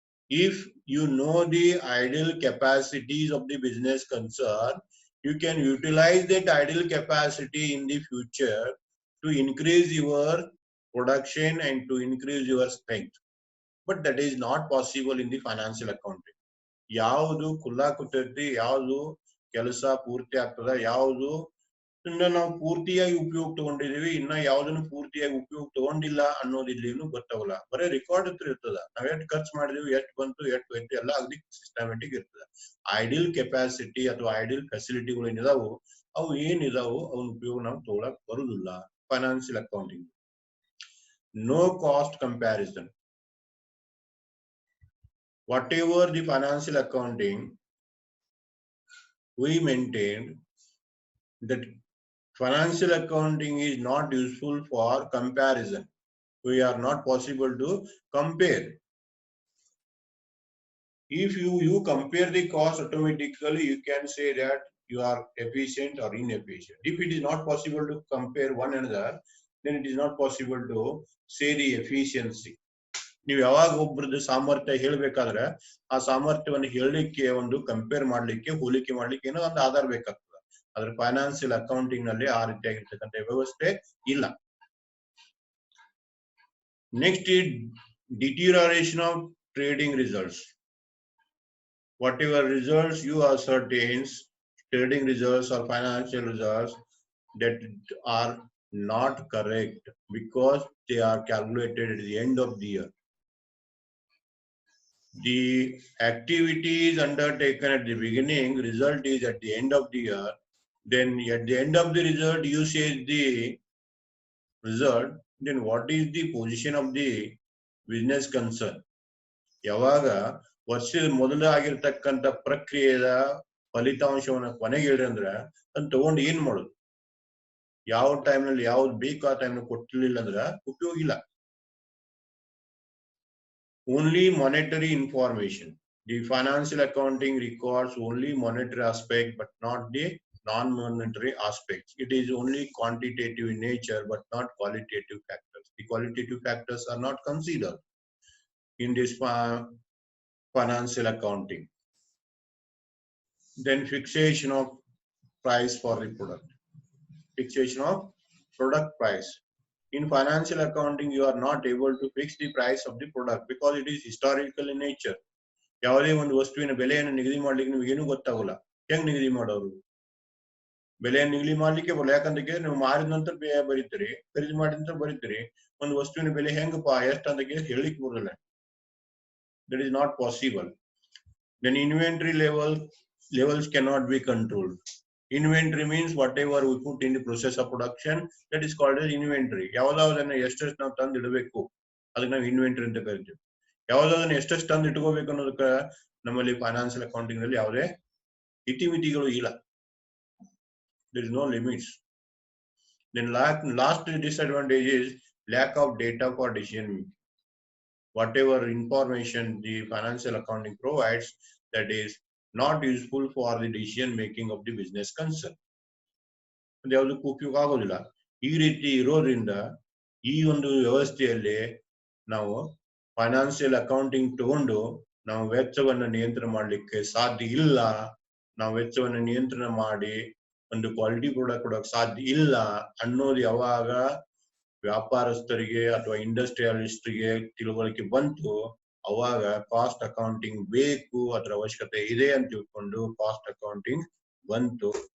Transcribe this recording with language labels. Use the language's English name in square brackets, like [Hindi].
[English] If you know the idle capacities of the business concern, you can utilize that idle capacity in the future to increase your production and to increase your strength. But that is not possible in the financial accounting. [Kannada] ಯಾವುದು ಕುಲ್ಲ ಕೂತೈತಿ, ಯಾವುದು ಕೆಲಸ ಪೂರ್ತಿ ಆಗ್ತದ, ಯಾವುದು ಇನ್ನ ನಾವು ಪೂರ್ತಿಯಾಗಿ ಉಪಯೋಗ ತಗೊಂಡಿದೀವಿ, ಇನ್ನ ಯಾವ್ದನ್ನು ಪೂರ್ತಿಯಾಗಿ ಉಪಯೋಗ ತಗೊಂಡಿಲ್ಲ ಅನ್ನೋದು ಇಲ್ಲಿನೂ ಗೊತ್ತಾಗಲ್ಲ. ಬರೀ ರೆಕಾರ್ಡ್ ಇರ್ತದ, ನಾವ್ ಎಷ್ಟು ಖರ್ಚು ಮಾಡಿದೀವಿ, ಎಷ್ಟು ಬಂತು, ಎಷ್ಟು ಹೋಯ್ತು ಎಲ್ಲ ಅಗದಿ ಸಿಸ್ಟಮ್ಯಾಟಿಕ್ ಇರ್ತದ. ಐಡಿಲ್ ಕೆಪಾಸಿಟಿ ಅಥವಾ ಐಡಿಲ್ ಫೆಸಿಲಿಟಿಗಳು ಏನಿದಾವು ಅವು ಏನಿದಾವು ಅವನ ಉಪಯೋಗ ನಾವು ತಗೊಳಕ್ ಬರುದಿಲ್ಲ financial accounting. [English] No cost comparison. Whatever the financial accounting we maintained, that financial accounting is not useful for comparison. We are not possible to compare. If you compare the cost, automatically you can say that you are efficient or inefficient. If it is not possible to compare one another, then it is not possible to say the efficiency. [Kannada] ನೀವು ಯಾವಾಗ ಒಬ್ಬರದ್ದು ಸಾಮರ್ಥ್ಯ ಹೇಳ್ಬೇಕಾದ್ರೆ ಆ ಸಾಮರ್ಥ್ಯವನ್ನು ಹೇಳಲಿಕ್ಕೆ ಒಂದು compare ಮಾಡ್ಲಿಕ್ಕೆ ಹೋಲಿಕೆ ಮಾಡ್ಲಿಕ್ಕೆ ಏನೋ ಒಂದು ಆಧಾರ ಬೇಕಾಗ್ತದೆ. ಆದ್ರೆ ಫೈನಾನ್ಸಿಯಲ್ ಅಕೌಂಟಿಂಗ್ ನಲ್ಲಿ ಆ ರೀತಿಯಾಗಿರ್ತಕ್ಕಂಥ ವ್ಯವಸ್ಥೆ ಇಲ್ಲ. [English] Next ಈ deterioration of trading results. Whatever results you ascertain, trading results or financial results that are not correct because they are calculated at the end of the year. The activities undertaken at the beginning, result is at the end of the year. Then at the end of the result, you say the result. Then what is the position of the business concern? [Kannada] ಯಾವಾಗ ವರ್ಷದ ಮೊದಲ ಆಗಿರ್ತಕ್ಕಂಥ ಪ್ರಕ್ರಿಯೆಯ ಫಲಿತಾಂಶವನ್ನು ಕೊನೆಗೆ ಹೇಳ್ರಿ ಅಂದ್ರೆ ಅದನ್ನ ತಗೊಂಡು ಏನ್ ಮಾಡೋದು? ಯಾವ ಟೈಮ್ನಲ್ಲಿ ಯಾವ್ದು ಬೇಕು ಆ ಟೈಮ್ ಕೊಟ್ಟಿರ್ಲಿಲ್ಲ ಅಂದ್ರೆ ಉಪಯೋಗ ಇಲ್ಲ. [English] Only monetary information. The financial accounting records only monetary aspect but not the non-monetary aspects. It is only quantitative in nature but not qualitative factors. The qualitative factors are not considered in this financial accounting. Then fixation of price for the product. Fixation of product price. In financial accounting, you are not able to fix the price of the product because it is historical in nature. [Kannada] ಯಾವುದೇ ಒಂದು ವಸ್ತುವಿನ ಬೆಲೆಯನ್ನು ನಿಗದಿ ಮಾಡ್ಲಿಕ್ಕೆ ನಿಮ್ಗೆ ಏನು ಗೊತ್ತಾಗಲ್ಲ. ಹೆಂಗ್ ನಿಗದಿ ಮಾಡೋರು? ಬೆಲೆಯನ್ನು ನಿಗದಿ ಮಾಡ್ಲಿಕ್ಕೆ ಬರಲ್ಲ. ಯಾಕಂದ್ರೆ ನೀವು ಮಾರಿದ ನಂತರ ಬರೀತೀರಿ, ಖರೀದಿ ಮಾಡಿದ ನಂತರ ಬರೀತೀರಿ. ಒಂದು ವಸ್ತುವಿನ ಬೆಲೆ ಹೆಂಗಪ್ಪ ಎಷ್ಟು ಅಂತ ಹೇಳಲಿಕ್ಕೆ ಬರಲ್ಲ. [English] That is not possible. Then inventory levels cannot be controlled. Inventory means whatever we put in the process of production, that is called as inventory. [Kannada] ಯಾವುದಾದನ್ನ ಎಷ್ಟೆಷ್ಟು ನಾವು ತಂದು ಇಡಬೇಕು ಅದಕ್ಕೆ ನಾವು ಇನ್ವೆಂಟರಿ ಅಂತ ಕರಿತೀವಿ. ಯಾವುದಾದನ್ನ ಎಷ್ಟೆಷ್ಟು ತಂದು ಇಟ್ಕೋಬೇಕು ಅನ್ನೋದಕ್ಕೆ ನಮ್ಮಲ್ಲಿ ಫೈನಾನ್ಷಿಯಲ್ ಅಕೌಂಟಿಂಗ್ ನಲ್ಲಿ ಯಾವುದೇ ಇತಿಮಿತಿಗಳು ಇಲ್ಲ. [English] There is no limits. Then last disadvantage is lack of data for decision making. Whatever information the financial accounting provides, that is not useful for the decision making of the business concern. [Kannada] ಯಾವುದಕ್ಕೂ ಉಪಯೋಗ ಆಗೋದಿಲ್ಲ. ಈ ರೀತಿ ಇರೋದ್ರಿಂದ ಈ ಒಂದು ವ್ಯವಸ್ಥೆಯಲ್ಲಿ ನಾವು ಫೈನಾನ್ಷಿಯಲ್ ಅಕೌಂಟಿಂಗ್ ತಗೊಂಡು ನಾವು ವೆಚ್ಚವನ್ನು ನಿಯಂತ್ರಣ ಮಾಡಲಿಕ್ಕೆ ಸಾಧ್ಯ ಇಲ್ಲ. ನಾವು ವೆಚ್ಚವನ್ನು ನಿಯಂತ್ರಣ ಮಾಡಿ ಒಂದು ಕ್ವಾಲಿಟಿ ಪ್ರಾಡಕ್ಟ್ ಕೊಡೋಕೆ ಸಾಧ್ಯ ಇಲ್ಲ ಅನ್ನೋದು ಯಾವಾಗ ವ್ಯಾಪಾರಸ್ಥರಿಗೆ ಅಥವಾ ಇಂಡಸ್ಟ್ರಿಯಲಿಸ್ಟ್ರಿಗೆ ತಿಳುವಳಿಕೆ ಬಂತು, ಅವಾಗ ಕಾಸ್ಟ್ ಅಕೌಂಟಿಂಗ್ ಬೇಕು, ಅದರ ಅವಶ್ಯಕತೆ ಇದೆ ಅಂತ ತಿಳ್ಕೊಂಡು ಕಾಸ್ಟ್ ಅಕೌಂಟಿಂಗ್ ಬಂತು.